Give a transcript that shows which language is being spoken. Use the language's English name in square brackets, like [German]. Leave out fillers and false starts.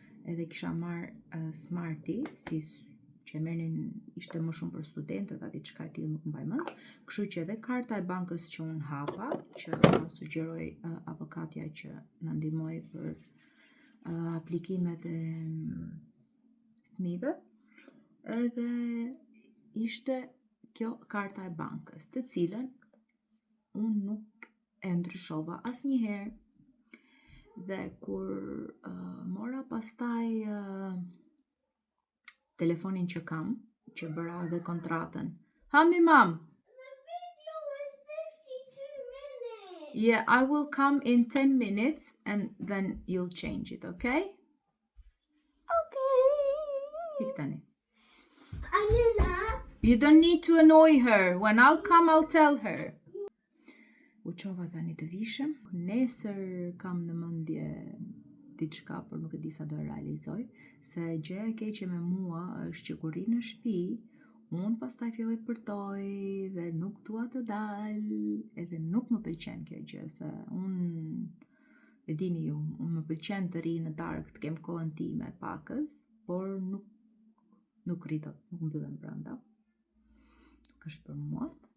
[Albanian] edhe kisha marrë Smarti, si që merrnin, ishte më shumë për studentët, a diçka e tillë nuk mbaj mend, kështu që edhe karta e bankës që unë hapa, që ma sugjeroi avokatja që na ndihmoi për aplikimet e fëmijëve, edhe ishte kjo karta e bankës, të cilën unë nuk e ndryshova asnjëherë. Dhe kur mora pastaj telefonin që kam, që bëra dhe kontratën. Hami mam! [English] The video is 52 minutes. Yeah, I will come in 10 minutes and then you'll change it, okay? Okay. [Albanian] Ik tani. Anina. [English] You don't need to annoy her. When I'll come, I'll tell her. [Albanian] U qova tani të vishëm. Nesër kam në mendje diçka, por nuk e di sa do e realizoj, se gjëja e keqe me mua është që kur ri në shtëpi, unë pastaj filloj përtoj dhe nuk dua të dal, edhe nuk më pëlqen kjo gjë, se unë e dini ju, unë më pëlqen të ri në darkë, të kem kohën time pakës, por nuk rritot, nuk mbyllen brenda. Nuk është për mua.